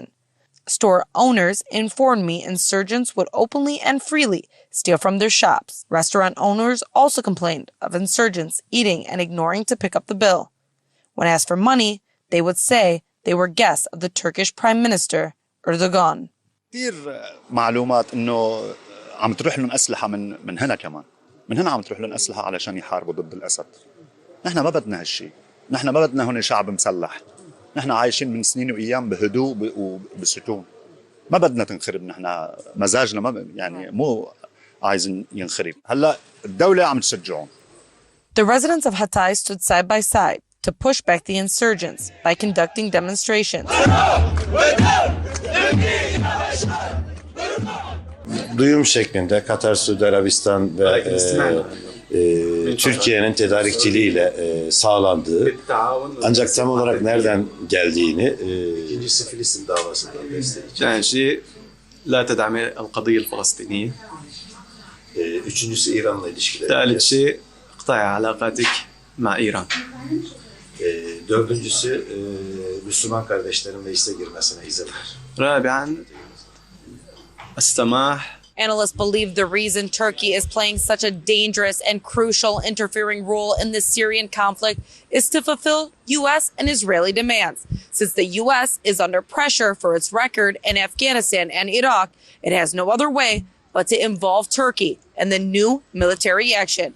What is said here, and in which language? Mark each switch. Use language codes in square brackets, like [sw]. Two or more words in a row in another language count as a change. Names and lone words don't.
[en] Store owners informed me insurgents would openly and freely steal from their shops. Restaurant owners also complained of insurgents eating and ignoring to pick up the bill. When asked for money, they would say they were guests of the Turkish Prime Minister, Erdogan. [ar] كثير معلومات انه عم تروح لهم اسلحه من هنا كمان، من هنا عم تروح لهم اسلحه علشان يحاربوا ضد الاسد. نحن ما بدنا هالشيء، نحن ما بدنا هون شعب مسلح. نحن عايشين من سنين وايام بهدوء وبسكون. ما بدنا تنخرب، نحن مزاجنا ما يعني مو عايزين ينخرب. هلا الدولة عم تشجعهم. [en] The residents of Hatay stood side by side to push back the insurgents by conducting demonstrations. [tr] Duyum şeklinde Katar, Suudi Arabistan ve Türkiye'nin tedarikçiliğiyle sağlandığı, ancak tam olarak nereden geldiğini İkincisi Filistin davasından destek. [ar] شيء لا تدعم القضية الفلسطينية. [tr] Üçüncüsü İran'la ilişkileri. [ar] ثالث شيء اقطاع علاقاتك مع إيران. [tr] Dördüncüsü Müslüman kardeşlerin meclise girmesine izin ver. [ar] رابعا السماح. [en] Analysts believe the reason Turkey is playing such a dangerous and crucial interfering role in the Syrian conflict is to fulfill U.S. and Israeli demands. Since the U.S. is under pressure for its record in Afghanistan and Iraq, it has no other way but to involve Turkey in the new military action.